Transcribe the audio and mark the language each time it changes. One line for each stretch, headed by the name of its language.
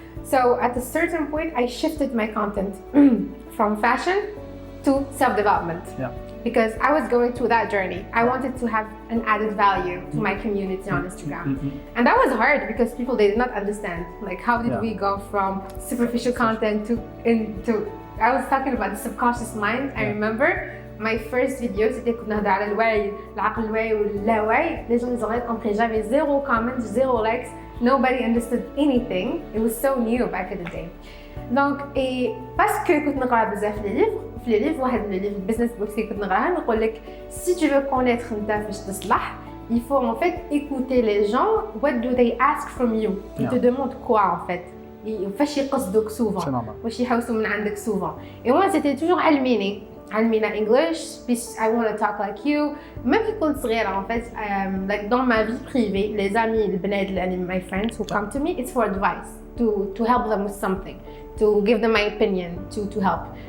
English: So at a certain point, I shifted my content from fashion to self-development. Yeah. Because I was going through that journey. I wanted to have an added value to my community on Instagram. And that was hard because people, they did not understand. Like, how did we go from superficial content into I was talking about the subconscious mind. I remember my first video,
Arabic: c'était كنا نهضر على الوعي، العقل الواعي واللاوعي.
French: Les gens, ils auraient compris. J'avais
English: 0 comments, 0 likes. Nobody understood anything. It was so new back in the day.
French: Donc, et parce que
Arabic: كنت نقرا بزاف لي ليفر واحد من لي
English: business books
Arabic: اللي كنت نقراها نقول لك
French: si tu veux connaître
Arabic: نتا فاش تصلح,
French: il faut en fait écouter les gens.
English: What do they ask from you?
French: Ils te demandent quoi en fait?
Arabic: فاش يقصدوك souvent, واش يحوسوا من عندك souvent.
French: Et moi c'était toujours
Arabic: علمينا
English: English, I want to talk like you.
French: Même
Arabic: كي كنت صغيرة
French: en fait,
English: like
French: dans ma vie privée, les amis,
Arabic: البنات,
English: my friends who come to me, it's for advice, to help them with something, to give them my opinion, to help.